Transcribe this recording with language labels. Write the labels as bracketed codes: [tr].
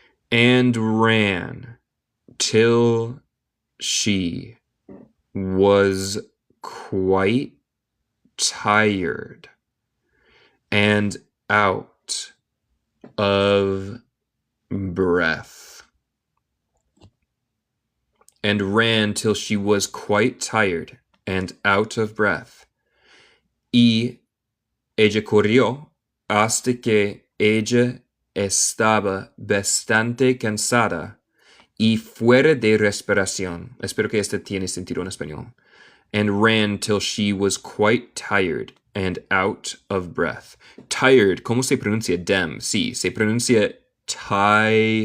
[en] And ran till she was quite tired and out of breath. And ran till she was quite tired and out of breath. [es] Y ella corrió hasta que ella estaba bastante cansada y fuera de respiración. Espero que este tiene sentido en español. [en] And ran till she was quite tired and out of breath. [es] Tired, ¿cómo se pronuncia dem? Sí, se pronuncia tired.